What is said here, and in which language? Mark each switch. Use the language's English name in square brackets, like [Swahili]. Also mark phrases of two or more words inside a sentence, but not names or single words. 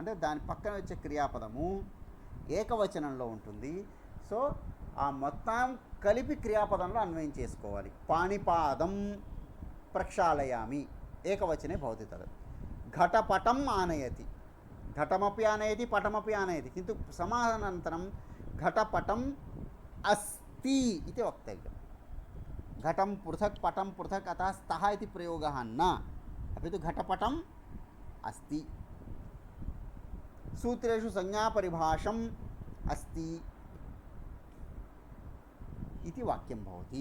[Telugu] అంటే దాని పక్కన వచ్చే క్రియాపదము ఏకవచనంలో ఉంటుంది. సో ఆ మొత్తం కలిపి క్రియాపదంలో అన్వయం చేసుకోవాలి. [Sanskrit] పాణిపాదం ప్రక్షాళయామి ఏకవచనే భవతి తద్. ఘటపటం ఆనయతి, ఘటమపి ఆనయతి పటమపి ఆనయతి. किन्तु समानान्तरं घटपटम् अस्ति इति वक्तव्यं. घटं पृथक् पटं पृथक् अतः स्तः इति प्रयोगः न, अपि तु घटपटम् अस्ति. सूत्रेषु संज्ञापरिभाषम् अस्ति इति वाक्यं भवति.